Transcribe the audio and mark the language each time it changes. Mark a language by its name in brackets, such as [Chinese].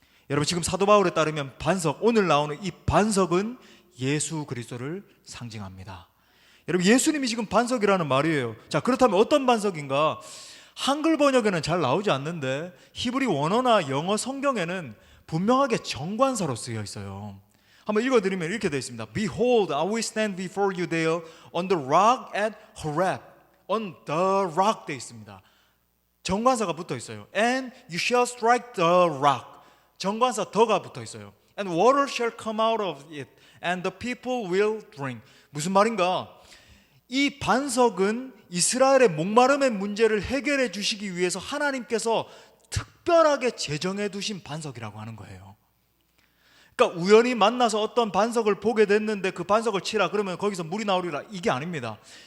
[Korean] 여러분, 지금 사도 바울에 따르면 반석, 오늘 나오는 이 반석은 예수 그리스도를 상징합니다. 여러분, 예수님이 지금 반석이라는 말이에요. 자, 그렇다면 어떤 반석인가? 한글 번역에는 잘 나오지 않는데 히브리 원어나 영어 성경에는 분명하게 정관사로 쓰여 있어요. 한번 읽어드리면 이렇게 되어 있습니다. [English] Behold, I will stand before you there on the rock at Horeb. On the rock [Korean] 되어 있습니다. 정관사가 붙어 있어요. [English] And you shall strike the rock. [Korean] 정관사 더가 붙어 있어요. [English] And water shall come out of it, and the people will drink. [Korean] 무슨 말인가? 이 반석은 이스라엘의 목마름의 문제를 해결해 주시기 위해서 하나님께서 특별하게 제정해 두신 반석이라고 하는 거예요. 그러니까 우연히 만나서 어떤 반석을 보게 됐는데 그 반석을 치라 그러면 거기서 물이 나오리라, 이게 아닙니다.